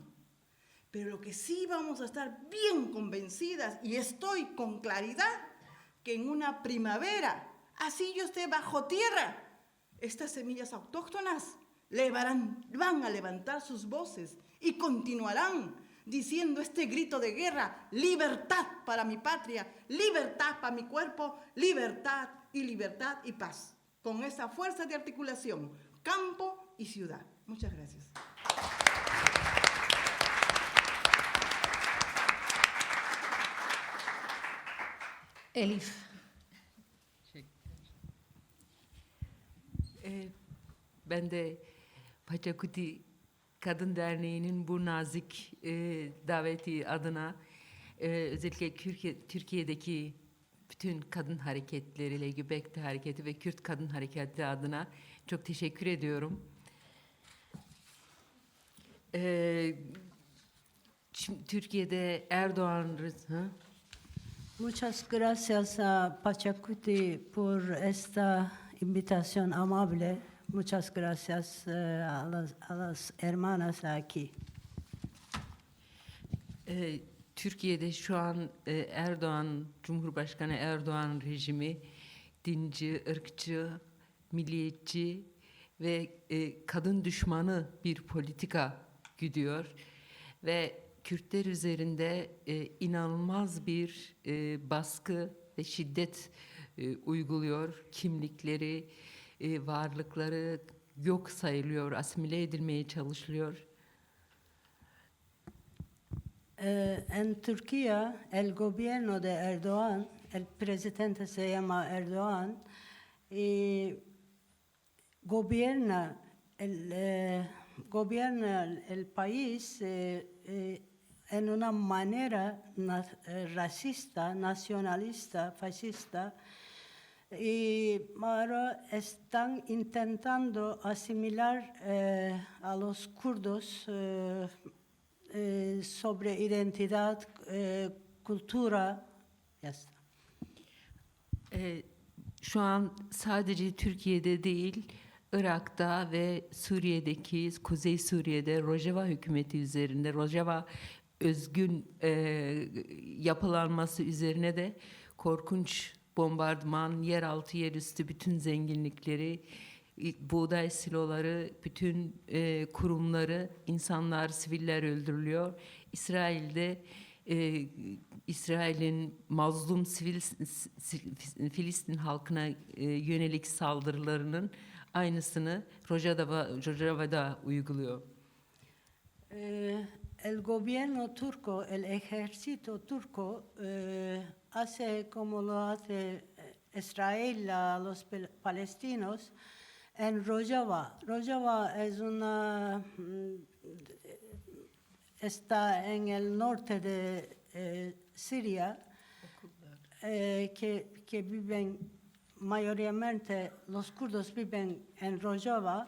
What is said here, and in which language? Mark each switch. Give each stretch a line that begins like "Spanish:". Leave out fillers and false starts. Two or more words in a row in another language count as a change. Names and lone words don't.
Spanish: Pero lo que sí vamos a estar bien convencidas, y estoy con claridad, que en una primavera, así yo esté bajo tierra, estas semillas autóctonas van a levantar sus voces y continuarán diciendo este grito de guerra: libertad para mi patria, libertad para mi cuerpo, libertad y paz. Con esa fuerza de articulación, campo y ciudad. Muchas gracias.
Turkish: Elif. Ben de Paçakuti Kadın Derneği'nin bu nazik daveti adına özellikle Türkiye'deki bütün kadın hareketleri, LGBT hareketi ve Kürt kadın hareketi adına çok teşekkür ediyorum. Şimdi Türkiye'de Erdoğan...
Spanish: Muchas gracias a Pachacuti por esta invitación amable. Muchas gracias a las hermanas aquí.
Turkish: Türkiye'de şu an Cumhurbaşkanı Erdoğan rejimi dinci, ırkçı, milliyetçi ve kadın düşmanı bir politika güdüyor ve Kürtler üzerinde inanılmaz bir baskı ve şiddet uyguluyor. Kimlikleri, varlıkları yok sayılıyor, asimile edilmeye çalışılıyor.
Spanish: En Turquía, el gobierno de Erdogan, el presidente se llama Erdogan, y gobierna el país en una manera racista, nacionalista, fascista, y ahora están intentando asimilar a los kurdos sobre identidad, cultura, ya está.
Turkish: Şu an sadece Türkiye'de değil, Irak'ta ve Suriye'deki, Kuzey Suriye'de Rojava hükümeti üzerinde, Rojava özgün yapılanması üzerine de korkunç bombardıman, yeraltı, yerüstü bütün zenginlikleri, buğday siloları, bütün kurumları, insanlar, siviller öldürülüyor. İsrail'de İsrail'in mazlum Filistin halkına yönelik saldırılarının aynısını Rojava'da uyguluyor.
Spanish: El gobierno turco, el ejército turco, hace como lo hace Israel a los palestinos en Rojava. Rojava es está en el norte de Siria, que viven mayoritariamente, los kurdos viven en Rojava.